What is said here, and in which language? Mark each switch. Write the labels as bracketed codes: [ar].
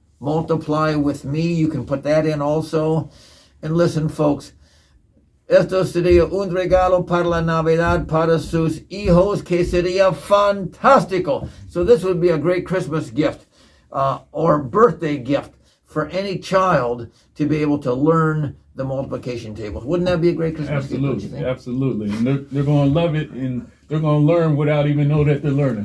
[en] Multiply with me, you can put that in also. And listen, folks, [es] esto sería un regalo para la Navidad para sus hijos que sería fantástico. [en] So this would be a great Christmas gift or birthday gift for any child to be able to learn the multiplication tables. Wouldn't that be a great Christmas gift? Don't you think? Absolutely. And they're going to love it, and they're going to learn without even know that they're learning.